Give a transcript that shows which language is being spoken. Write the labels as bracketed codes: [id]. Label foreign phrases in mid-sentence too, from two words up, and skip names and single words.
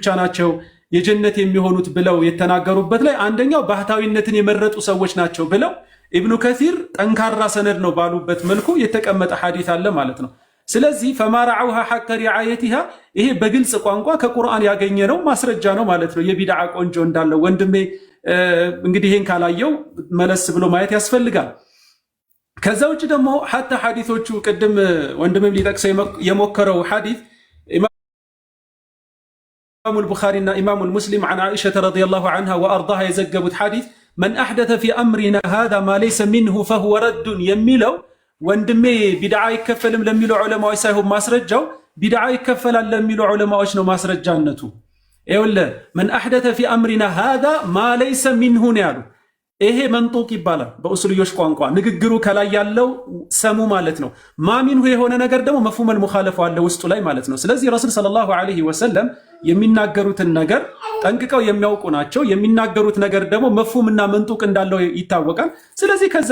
[am] ናቸው የጀነት የሚሆኑት ብለው የተናገሩበት ላይ አንደኛው ባህታዊነትን የመረጡ ሰዎች ናቸው ብለው ኢብኑ ከሲር ጠንካራ ሰነድ ነው ባሉበት መልኩ የተቀመጠ ሐዲስ አለ ማለት ነው። ስለዚህ [ar] فما رعوها حق رعايتها [am] ይሄ በግልጽ ቋንቋ ከቁርአን ያገኘነው ማስረጃ ነው ማለት ነው የቢድዓ ቆንጆ እንዳለው። ወንድሜ እንግዲህ ይሄን ካላየው መለስ ብሎ ማየት ያስፈልጋል። ከዛ ውጭ ደግሞ ሐታ ሐዲሶቹ ቅድም ወንድሜም ሊጠቅሰው የሞከረው ሐዲስ ኢማሙል ቡኻሪና ኢማሙል ሙስሊም [ar] عن عائشة رضي الله عنها وأرضاها [am] የዘገቡት ሐዲስ [ar] من أحدث في أمرنا هذا ما ليس منه فهو رد [am] የሚለው ወንድሜ ቢድዓ ይከፈልም ለሚሉ ዑለማዎች ሳይሆን ማስረጃው ቢድዓ ይከፈላል ለሚሉ ዑለማዎች ነው ማስረጃነቱ። ይኸውልህ من [ar] أحدث في أمرنا هذا ما ليس منه [am] ነው ያሉ። ይሄ መንጡቅ ይባላል በኡሱልዮች ቋንቋ። ንግግሩ ከላይ ያለው ሰሙ ማለት ነው። ማሚንሁ የሆነ ነገር ደግሞ [ar] مفهوم المخالف [am] አለ ውስጡ ላይ ማለት ነው። ስለዚህ [ar] رسول صلى الله عليه وسلم [am] የሚናገሩትን ነገር ጠንቅቀው የሚያውቁ ናቸው። የሚናገሩት ነገር ደግሞ መፍሁምና መንጡቅ እንዳለው ይታወቃል። ስለዚህ ከዛ